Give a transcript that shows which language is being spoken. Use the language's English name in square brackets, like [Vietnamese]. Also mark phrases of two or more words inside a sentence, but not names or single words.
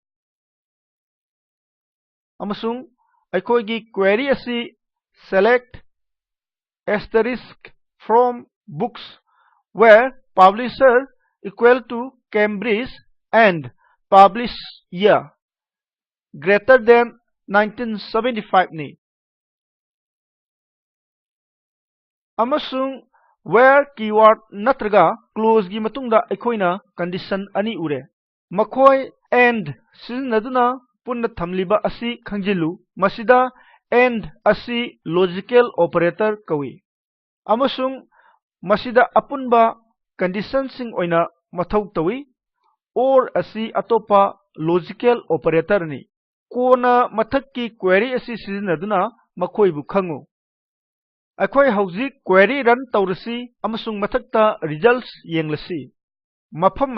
[Manipuri] amasung aikoi gi query asi [English] select asterisk from books where publisher equal to Cambridge and publish year greater than 1975 [Manipuri] ni amasung [English] where keyword [Manipuri] natraga close gi matungda aikoina condition ani ure makhoi and sizinaduna punna thamliba asi khangjilu masida and asi [English] logical operator [Manipuri] kawi amasung masida apunba condition sing oina mathau tawi or asi atopa [English] logical operator [Manipuri] ni kona mathakki query asi sizinaduna makhoibu khangu akhoi haujik [English] query run [Manipuri] tawrasi amasung mathakta results yenglasi mafam